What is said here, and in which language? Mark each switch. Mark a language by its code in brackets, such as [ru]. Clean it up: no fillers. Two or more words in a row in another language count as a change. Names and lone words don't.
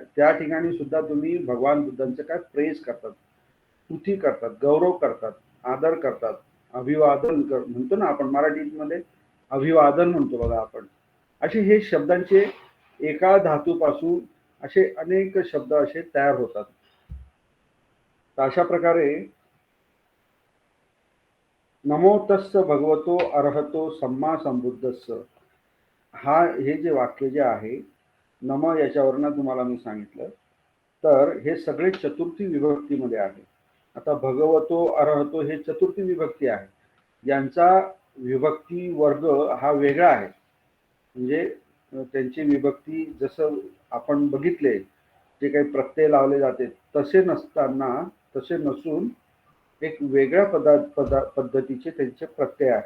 [mr] त्या ठिकाणी सुद्धा तुम्ही भगवान बुद्धांचं काय प्रेज करतात, स्तुती करतात, गौरव करतात, आदर करतात, अभिवादन म्हणतो ना आपण मराठीमध्ये, अभिवादन म्हणतो बघा आपण. असे हे शब्दांचे एका धातूपासून असे अनेक शब्द असे तयार होतात. तर अशा प्रकारे [pi] नमो तस्स भगवतो अरहतो सम्मा संबुद्धस्स, [mr] हे जे वाक्य जे आहे, नम याच्यावरनं तुम्हाला मी सांगितलं, तर हे सगळे चतुर्थी विभक्तीमध्ये आहे. आता [pi] भगवतो अरहतो [mr] हे चतुर्थी विभक्ती आहे, यांचा विभक्ती वर्ग हा वेगळा आहे. म्हणजे त्यांची विभक्ती जसं आपण बघितले, जे काही प्रत्यय लावले जाते तसे नसून एक वेगळ्या पद्धतीचे त्यांचे प्रत्यय आहेत.